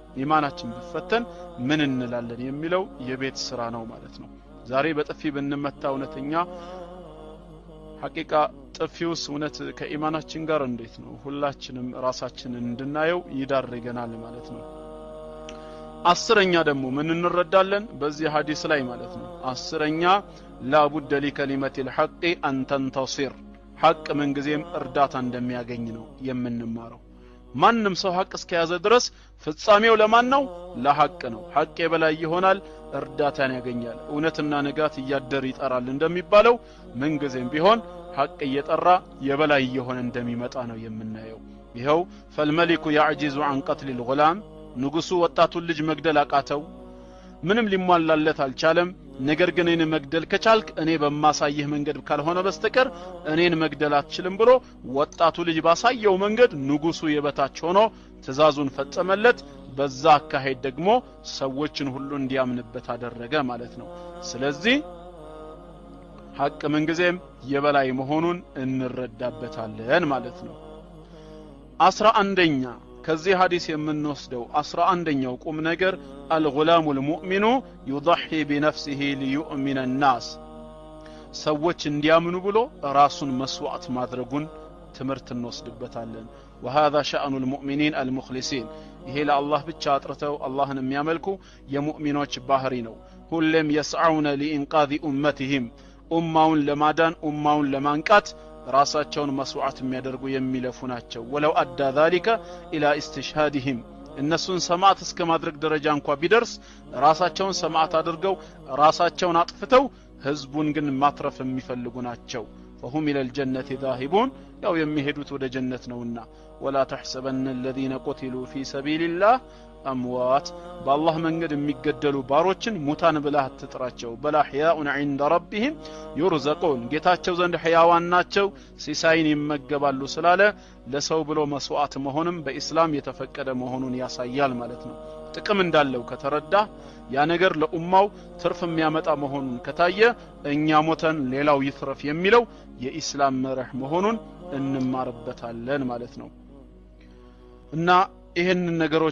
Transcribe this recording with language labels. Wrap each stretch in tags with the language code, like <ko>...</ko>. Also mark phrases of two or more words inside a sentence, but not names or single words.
<am>ምን እንላለን የሚለው የቤት ስራ ነው ማለት ነው ዛሬ በጥፊ ብንመታ እውነተኛ ሐቂቃ ጥፊውስ እውነት ከኢማናችን ጋር እንዴት ነው ሁላችንም ራሳችንን እንድናየው ይዳርገናል ማለት ነው አስረኛ ደግሞ ምን እንረዳለን በዚህ ሐዲስ ላይ ማለት ነው አስረኛ</am> <ar>لا بد لكلمة الحق أن تنتصر حق من</ar> <am>ጊዜም እርዳታ እንደሚያገኝ ነው የምንማረው ማንንም ሰው ሐቅ እስከያዘ ድረስ ፍጻሜው ለማን ነው ለሐቅ ነው ሐቅ የበላይ ይሆናል እርዳታን ያገኛል እውነትና ንጋት ያደር ይጠራል እንደሚባለው ምን ጊዜም ቢሆን ሐቅ እየጠራ የበላይ ይሆን እንደሚመጣ ነው የምናየው ይሄው</am> <ar>فالملك يعجز عن قتل الغلام</ar> <am>ንጉሱ ወጣቱን ልጅ መግደል አቃተው ምንም ሊሟላለት አልቻለም ነገር ግን እኔን መግደል ከቻልክ እኔ በማሳየህ መንገድ ካልሆነ በስተቀር እኔን መግደል አትችልም ብሎ ወጣቱ ልጅ ባሳየው መንገድ ንጉሱ የበታች ሆኖ ትእዛዙን ፈጸመለት በዛ አካሄድ ደግሞ ሰዎችን ሁሉ እንዲያምንበት አደረገ ማለት ነው ስለዚህ ሐቅ ምን ጊዜም የበላይ መሆኑን እንረዳበታለን ማለት ነው 11ኛ ከዚህ ሐዲስ የምንወስደው 11ኛው ቁም ነገር</am> <ar>الغلام المؤمن يضحي بنفسه ليؤمن الناس</ar> <am>ሰዎች እንዲያምኑ ብሎ ራሱን መስዋዕት ማድረጉን ትምህርት እንወስድበታለን</am> <ar>وهذا شأن المؤمنين المخلصين</ar> <am>ይሄ ለአላህ ብቻ አጥርተው አላህን የሚያመልኩ የሙእሚኖች ባህሪ ነው ሁሉም</am> <ar>يسعون لإنقاذ أمتهم</ar> <am>ኡማውን ለማዳን ኡማውን ለማንቃት ራሳቸውን መስዋዕት የሚያደርጉ የሚለፉ ናቸው</am> <ar>ولو أدى ذلك إلى استشهادهم</ar> <am>እነሱን ሰማዕት እስከ ማድረግ ደረጃ እንኳን ቢደርስ ራሳቸውን ሰማዕት አድርገው ራሳቸውን አጥፍተው ህዝቡን ግን ማትረፍ የሚፈልጉ ናቸው</am> <ar>فهم الى الجنه ذاهبون</ar> <am>ያው የሚሄዱት ወደ ጀነት ነውና</am> <ar>ولا تحسبن الذين قتلوا في سبيل الله اموات</ar> <am>بالله መንገድ የሚገደሉ ባሮችን ሙታን ብለህ አትጥራቸው</am> <ar>بل احياء عند ربهم يرزقون</ar> <am>ጌታቸው ዘንድ ሕያዋን ናቸው ሲሳይን ይመገባሉ ስላለ ለሰው ብሎ መስዋዕት መሆንም በእስላም የተፈቀደ መሆኑን ያሳያል ማለት ነው ጥቅም እንዳለው ከተረዳ ያ ነገር ለኡማው ትርፍ የሚያመጣ መሆኑን ከታየ እኛ ሞተን ሌላው ይትረፍ የሚለው የኢስላም መርህ መሆኑን እንማርበታለን ማለት ነው እና ይሄን ነገሮች</am>